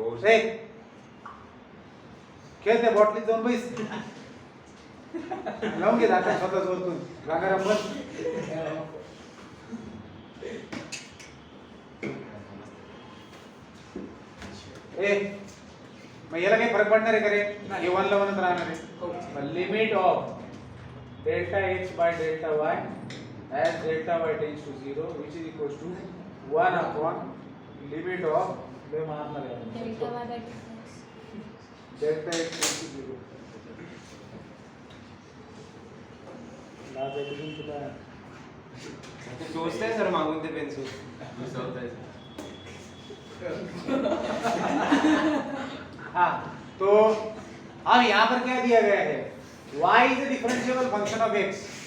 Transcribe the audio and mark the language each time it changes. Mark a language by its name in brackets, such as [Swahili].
[Marathi] ए खेळ त्या बॉटलीत जाऊन बैस, लावून घे आता स्वतःच वरतून गागाराम बस. ए मग याला काही फरक पडणार आहे का रे, हे 1 ला 1च राहणार आहे. [English] limit of delta x by delta y as delta y tends to 0 which is equals to 1 upon limit of [Marathi] ले मारणार आहे [English] Delta y by delta x tends to 0. [Marathi] लाज आहे तुझी तुला. ते टोचतंय सर मागून ते पेन्सिल. [Hindi] हाँ तो अब यहाँ पर क्या दिया गया है, [English] y is a differentiable function of x.